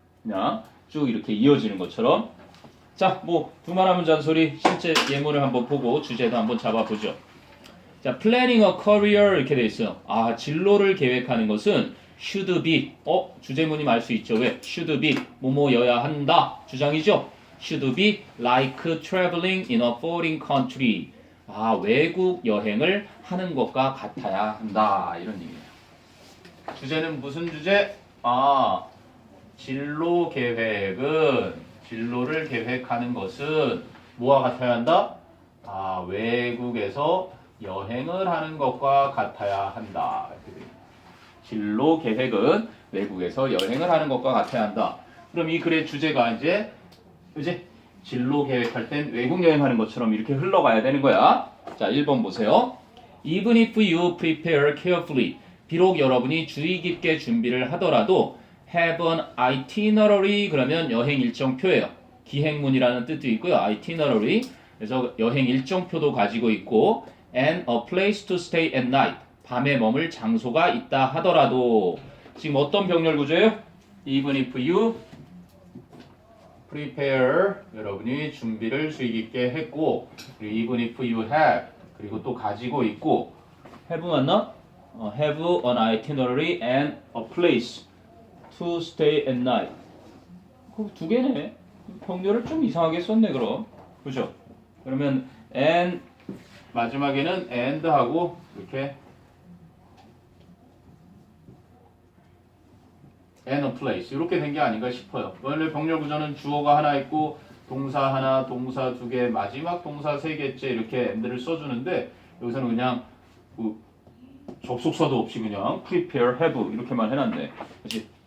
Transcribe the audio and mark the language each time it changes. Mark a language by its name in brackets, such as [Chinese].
[Korean] 그냥 쭉 이렇게 이어지는 것처럼. 자, 뭐 두말하면 잔소리 실제 예문을 한번 보고 주제도 한번 잡아보죠. 자, [English] planning a career [Korean] 이렇게 돼 있어요. 진로를 계획하는 것은 should be. 주제문이 말 수 있죠. 왜? should be 뭐뭐여야 한다. 주장이죠. [English] should be like traveling in a foreign country. [Korean] 외국 여행을 하는 것과 같아야 한다. 이런 얘기예요. 주제는 무슨 주제? 진로 계획은 진로를 계획하는 것은 뭐와 같아야 한다? 외국에서 여행을 하는 것과 같아야 한다. 이렇게 돼요. 진로 계획은 외국에서 여행을 하는 것과 같아야 한다. 그럼 이 글의 주제가 이제 진로 계획할 땐 외국 여행하는 것처럼 이렇게 흘러가야 되는 거야. 자, 1번 보세요. [English] Even if you prepare carefully, [Korean] 비록 여러분이 주의 깊게 준비를 하더라도 [English] have an itinerary [Korean] 그러면 여행 일정표예요. 기행문이라는 뜻도 있고요. itinerary 그래서 여행 일정표도 가지고 있고 [English] and a place to stay at night. [Korean] 밤에 머물 장소가 있다 하더라도 지금 어떤 병렬 구조예요? [English] Even if you prepare [Korean] 여러분이 준비를 수익 있게 했고 그리고 [English] even if you have [Korean] 그리고 또 가지고 있고 have 맞나? [English] have an itinerary and a place to stay at night. [Korean] 그 두 개네. 병렬을 좀 이상하게 썼네 그럼. 그죠? 그러면 and 마지막에는 and 하고 이렇게 and a place 이렇게 된 게 아닌가 싶어요. 원래 병렬 구조는 주어가 하나 있고 동사 하나, 동사 두 개, 마지막 동사 세 개째 이렇게 and를 써주는데 여기서는 그냥 접속사도 없이 그냥 prepare, have 이렇게만 해놨네. 그치?